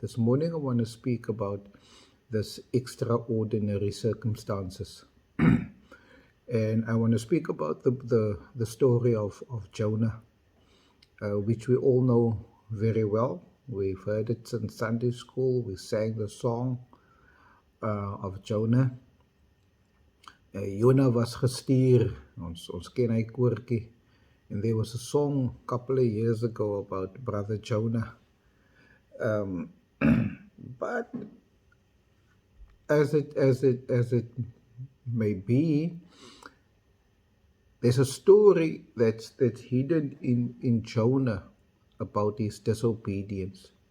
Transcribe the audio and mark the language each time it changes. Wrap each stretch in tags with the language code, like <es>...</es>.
<en>This morning I want to speak about this extraordinary circumstances. And I want to speak about the story of Jonah, which we all know very well. We've heard it in Sunday school. We sang the song of Jonah.</en> <af>Jonah was gestuur, ons ken hy koortjie.</af> <en>And there was a song a couple of years ago about brother Jonah. But as it may be, there's a story that's hidden in Jonah about his disobedience.</en>